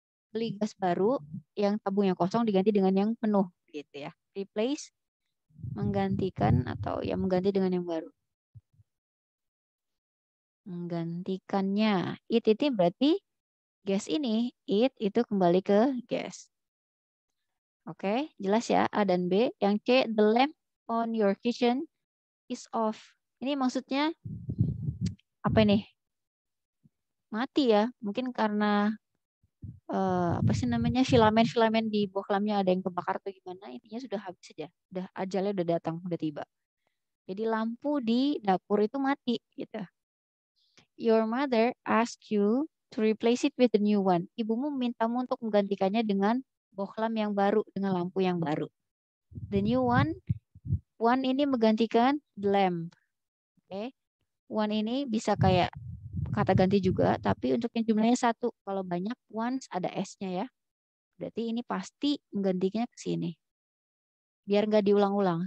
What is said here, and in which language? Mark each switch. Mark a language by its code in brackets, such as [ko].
[id] Beli gas baru yang tabungnya kosong diganti dengan yang penuh gitu ya. Replace, menggantikan atau ya mengganti dengan yang baru. Menggantikannya. It itu berarti gas ini, it itu kembali ke gas. Oke, jelas ya A dan B. Yang C, [en] the lamp on your kitchen is off. [id] Ini maksudnya apa ini? Mati ya. Mungkin karena apa sih namanya, filamen-filamen di bohlamnya ada yang kebakar atau gimana. Intinya sudah habis saja. Udah ajalnya udah datang, udah tiba. Jadi lampu di dapur itu mati gitu. [en] Your mother asked you to replace it with a new one. [id] Ibumu memintamu untuk menggantikannya dengan bohlam yang baru, dengan lampu yang baru. [en] The new one [id] ini menggantikan [en] the lamp. Oke. [id] One ini bisa kayak kata ganti juga, tapi untuk yang jumlahnya satu. Kalau banyak ones ada S-nya ya. Berarti ini pasti menggantinya ke sini. Biar nggak diulang-ulang.